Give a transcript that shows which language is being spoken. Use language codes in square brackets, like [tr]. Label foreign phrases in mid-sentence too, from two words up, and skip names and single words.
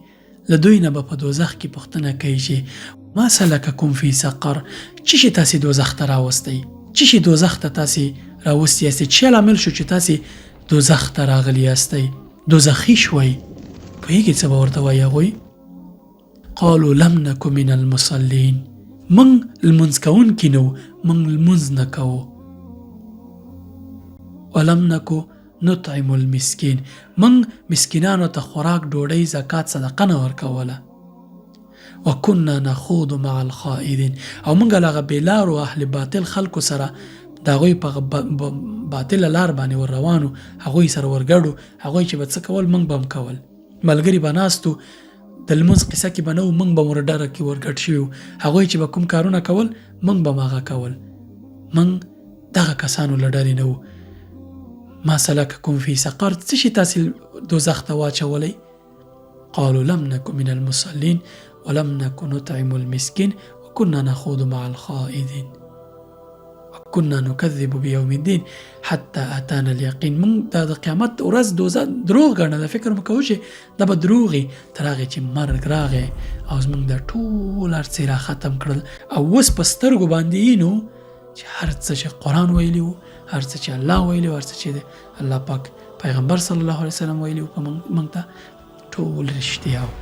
[ps] له دوی نه به په دوزخ کې پوښتنه کوي چې [ar] ما سلککم فی سقر، [ps] څه شي تاسې دوزخ ته راوستی؟ څه شي دوزخ ته تاسې راوستی یاستئ؟ څه لامل شو چې تاسې دوزخ ته راغلي یاستئ؟ دوزخي شوئ. پوهېږي څه به ورته وایي هغوی؟ [ar] قالوا لم نک من المصلین، [ps] موږ لمونځ کوونکي نه وو، موږ لمونځ نه کوو. [ar] ولم نکو نطعم المسکین، [ps] موږ مسکینانو ته خوراک، ډوډۍ، زکات، صدقه نه ورکوله. [ar] وکنا نخوض مع الخائضین، [ps] او موږ له هغه بېلارو اهل باطل خلکو سره د هغوی په باطله لار باندې ور روانو، هغوی سره ورګډو، هغوی چې به څه کول موږ به هم کول. ملګري به ناستو، د لمونځ قصه کې به نه وو، موږ به ور ډډه کې ورګډ شوي وو. هغوی چې به کوم کارونه کول موږ به هم هغه کول. موږ دغه کسانو له ډلې نه وو. [ar] ما سلککم فی سقر، [ps] څه شي تاسې دوزخ ته واچولی؟ [ar] قالوا لم نک من المصلین ولم نک نطعم المسکین وکنا نخوض مع الخائضین وکنا نکذب بیوم الدین حتی اتانا الیقین. [ps] موږ د قیامت ورځ دروغ ګڼله، فکر مو کوو چې دا به دروغ وي، تر هغې چې مرګ راغی او زموږ دا ټول هر څه یې را ختم کړل. او اوس په سترګو باندې وینو چې هر څه چې قرآن ویلي وو، هر څه چې الله ویلي وو، هر څه چې الله پاک پیغمبر صلی الله علیه وسلم ویلي وو په موږ ته، ټول رښتیا وو.